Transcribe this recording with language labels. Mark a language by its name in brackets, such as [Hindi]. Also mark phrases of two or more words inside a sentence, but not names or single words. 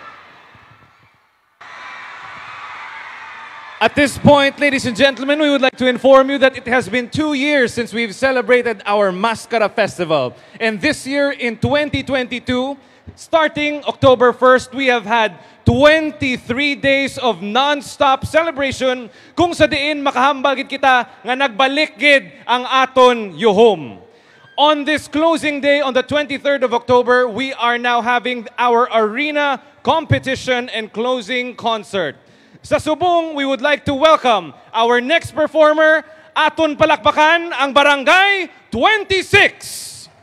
[English] At this point, ladies and gentlemen, we would like to inform you that it has been 2 years since we've celebrated our Mascara Festival. And this year, in 2022, starting October 1st, we have had 23 days of non-stop celebration [Hiligaynon] kung sa diin makahambal gid kita nga nagbalik gid ang aton yuhom. [English] On this closing day, on the 23rd of October, we are now having our arena competition and closing concert. [Hiligaynon] Sa subong, [English] we would like to welcome our next performer, [Hiligaynon] aton palakpakan ang Barangay 26.